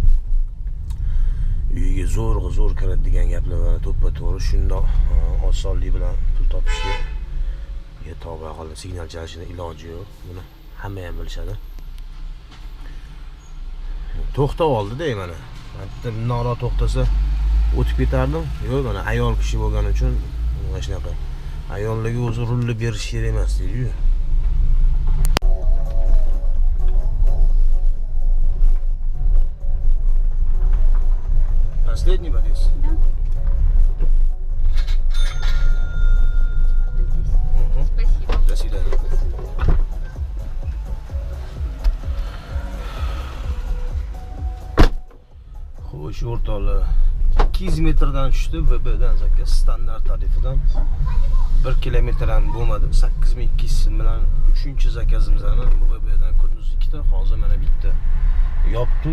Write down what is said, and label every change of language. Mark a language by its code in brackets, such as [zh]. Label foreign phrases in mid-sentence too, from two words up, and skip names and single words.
[uz] Uyga zo'r kiradigan gaplar va to'ppa-to'g'ri shundoq osonlik bilan pul topishga to'g'ri qolib signal chalishning iloji yo'q. Buni hamma ham bilishadi. To'xtab oldi-da mana. Bitta noro to'xtasa o'tib ketardim. Yo'q, mana ayol kishi bo'lgani uchun mana shunaqa. Ayollarga o'zi rulni berish kerak emas deydi-yu. [ru] Последний подъезд? Да. Спасибо. До свидания. [uz] Xo'sh, o'rtoqlar, 200 metrdan tushdi VBdan zakaz standart tarifidan 1 kilometr ham bo'lmadi. 8200 so'm bilan 3-zakazimizni VBdan kunduz 2 ta, hozir mana bitta yopdi.